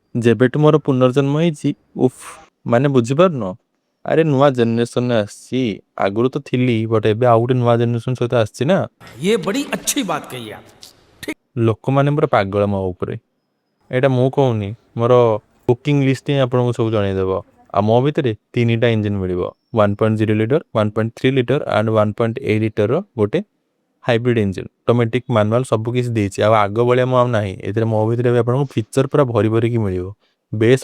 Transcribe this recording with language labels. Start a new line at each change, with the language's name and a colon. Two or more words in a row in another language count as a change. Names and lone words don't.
Odia: ଯେବେଠୁ ମୋର ପୁନର୍ଜନ୍ମ ହେଇଛି ଉଫ୍ ମାନେ ବୁଝିପାରୁନ ଆରେ ନୂଆ ଜେନେରେସନ୍ ଆସିଛି ଆଗରୁ ତ ଥିଲି ବଟ୍ ଏବେ ଆଉ ଗୋଟେ ନୂଆ ଜେନେରେସନ୍ ସହିତ ଆସିଛି ନା
Hindi: ये बड़ी अच्छी बात कही आप।
Odia: ଲୋକମାନେ ପୁରା ପାଗଳ ମୋ ଉପରେ ଏଇଟା ମୁଁ କହୁନି ମୋର
English: booking list
Odia: ହିଁ ଆପଣଙ୍କୁ ସବୁ ଜଣେଇଦେବ ଆଉ ମୋ ଭିତରେ 3ଟା ଇଞ୍ଜିନ୍ ମିଳିବ 1.0 ଲିଟର 1.3 ଲିଟର ଆଣ୍ଡ 1.8 ଲିଟରର ଗୋଟେ
English: hybrid engine automatic manual
Odia: ସବୁ କିଛି ଦେଇଛି ଆଉ ଆଗ ଭଳିଆ ମୁଁ ଆଉ ନାହିଁ ଏଥିରେ ମୋ ଭିତରେ ଏବେ ଆପଣଙ୍କୁ ଫିଚର ପୁରା ଭରି ଭରିକି ମିଳିବ ବେସ୍